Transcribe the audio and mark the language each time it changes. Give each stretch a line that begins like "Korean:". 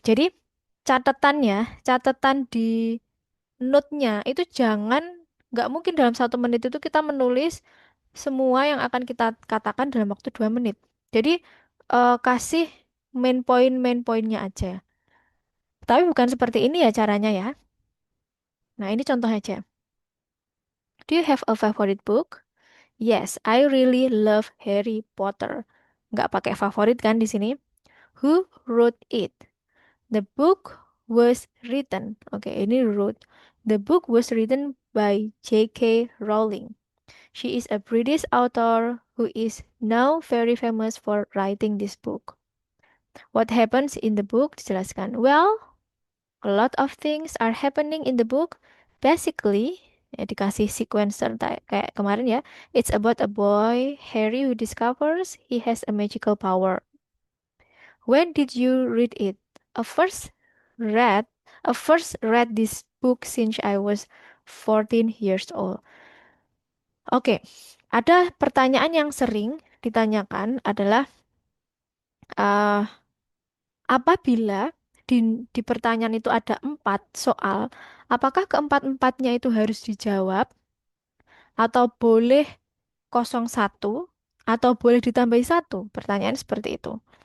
Indonesian: Jadi catatan di note-nya itu jangan nggak mungkin dalam 1 menit itu kita menulis semua yang akan kita katakan dalam waktu 2 menit. Jadi kasih main pointnya aja. Tapi bukan seperti ini ya caranya ya. Nah, ini contoh aja.
English: Do you have a favorite book? Yes, I really love Harry Potter.
Indonesian: Nggak pakai favorit kan di sini.
English: Who wrote it? The book was written.
Indonesian: Oke, ini
English: wrote. The book was written by J.K. Rowling. She is a British author who is now very famous for writing this book. What happens in the book?
Indonesian: Dijelaskan.
English: Well, a lot of things are happening in the book.
Indonesian: Basically, ya dikasih sequencer kayak kemarin ya.
English: It's about a boy, Harry, who discovers he has a magical power. When did you read it? I first read, I first read this book since I was 14 years old.
Indonesian: Oke, ada pertanyaan yang sering ditanyakan adalah eh, apabila di pertanyaan itu ada 4 soal, apakah keempat-empatnya itu harus dijawab atau boleh kosong satu atau boleh ditambahi satu? Pertanyaan seperti itu.